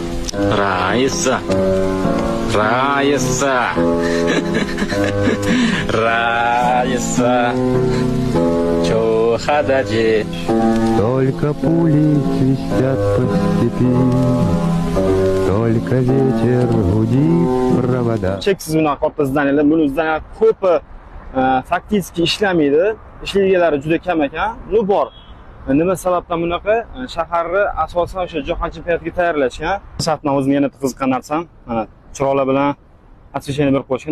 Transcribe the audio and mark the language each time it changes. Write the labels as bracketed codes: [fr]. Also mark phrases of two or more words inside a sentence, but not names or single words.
[ru] Raisa. Raisa. Raisa. Чохададжи. Только пули свистят по степи, только ветер гудит провода. [uz] Cheksiz bunaqa katta zdaniyalar, buni zdaniyalar ko'pi faktiski ishlamaydi. Ishlaydiganlari juda kam ekan. Nu bor. Nima sababdan bunaqa? Shaharni asosan o'sha jahon chempionatiga tayyorlashgan. Shahardan o'zimga yana qiziqqan narsam, mana chiroqlar bilan освещение berib qo'yishgan.